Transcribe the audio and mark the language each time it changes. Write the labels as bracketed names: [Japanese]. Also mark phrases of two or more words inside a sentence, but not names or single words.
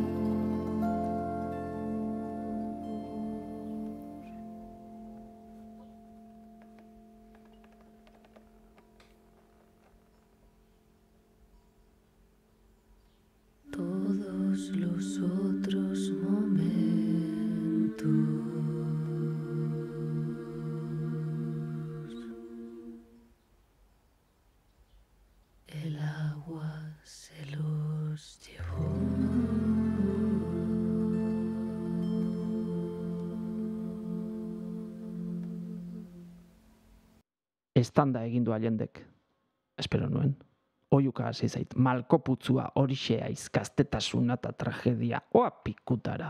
[Spanish] Todos los otros momentos el agua se los llevó. [Basque] Estanda egin du Allendek, espero nuen. Oiuka hasi zait, malkoputzua horixe aiz, gaztetasuna eta tragedia, oa pikutara.